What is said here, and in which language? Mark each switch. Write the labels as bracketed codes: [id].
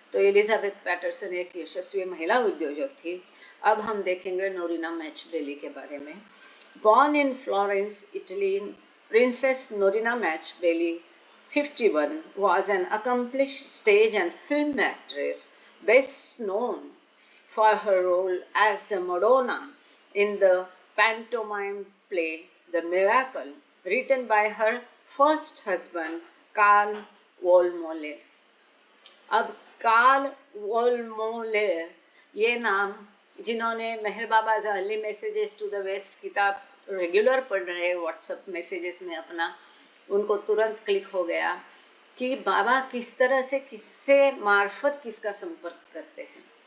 [hi] तो Elizabeth Patterson एक यशस्वी महिला उद्योजक थी। अब हम देखेंगे नोरिना मैचबेली के बारे में। [en] Born in Florence, Italy, princess Norina Matchabelli 51, was an accomplished stage and film actress, best known for her role as the Madonna in the pantomime play The Miracle, written by her first husband, Carl Wollmoller. [hi] अब Karl वोल्मोलेर ये नाम, जिन्होंने मेहर बाबा early messages to the waste किताब regular पढ़ रहे WhatsApp messages में अपना, उनको तुरंत क्लिक हो गया कि बाबा किस तरह से किससे मार्फत किसका संपर्क करते हैं।